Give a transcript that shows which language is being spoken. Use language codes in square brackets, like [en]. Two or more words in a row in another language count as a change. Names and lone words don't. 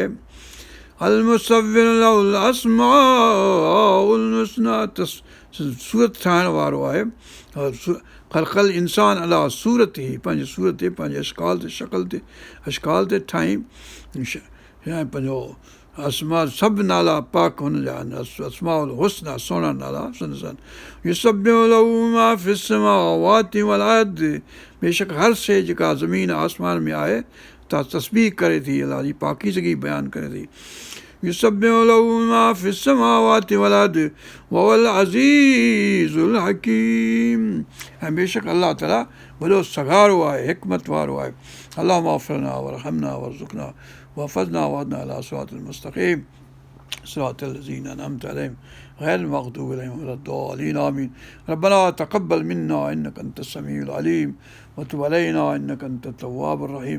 [ar] المصور له الأسماء الحسنى, [sd] त सूरत ठाहिण वारो आहे। [ar] خلق الإنسان [sd] अलाह सूरत ई पंहिंजी सूरत ते, पंहिंजे अशकाल ते, शक्ल ते, अशकाल ते ठाहीं। ऐं पंहिंजो अस्मा सभु नाला पाक हुनजा आहिनि, [ar] الأسماء الحسنى [sd] सुहिणा नाला संदसि आहिनि। [ar] يسبح له ما في السماوات والأرض. [sd] बेशक हर शइ जेका ज़मीन आसमान में आहे ता तस्बीह करे थी, अलाह जी पाकीज़गी बयानु करे थी। [ar] يسبح له ما في السماوات والأرض وهو العزيز الحكيم. [sd] ऐं बेशक अलाह ताला वॾो सगारो आहे, हिकमत वारो आहे। [ar] اللهم اغفر لنا وارحمنا وارزقنا واحفظنا واهدنا إلى الصراط المستقيم صراط الذين أنعمت عليهم غير المغضوب عليهم ولا الضالين آمين. ربنا تقبل منا إنك أنت السميع العليم وتب علينا إنك أنت التواب الرحيم.